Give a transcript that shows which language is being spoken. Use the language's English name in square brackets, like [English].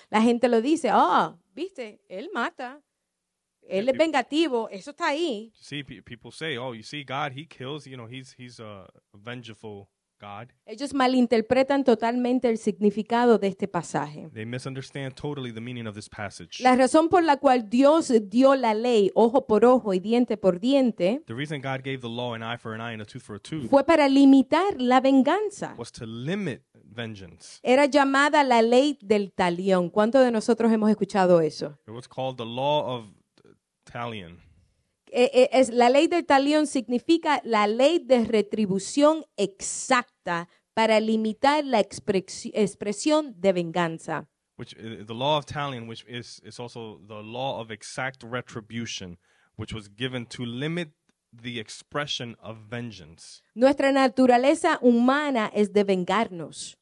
[Spanish] La gente lo dice, viste, él mata, él es vengativo, eso está ahí. [English] See, people say, oh, you see, God, he kills, he's a vengeful God. [Spanish] Ellos malinterpretan totalmente el significado de este pasaje. [English] They misunderstand totally the meaning of this passage. [Spanish] La razón por la cual Dios dio la ley ojo por ojo y diente por diente [English] The reason God gave the law an eye for an eye and a tooth for a tooth [Spanish] fue para limitar la venganza. [English] was to limit vengeance. [Spanish] Era llamada la ley del talión. ¿Cuántos de nosotros hemos escuchado eso? [English] It was called the law of talion. [Spanish] La ley del talión significa la ley de retribución exacta para limitar la expresión de venganza. [English] Which the law of talion, which is also the law of exact retribution, which was given to limit the expression of vengeance. [Spanish] Nuestra naturaleza humana es de vengarnos.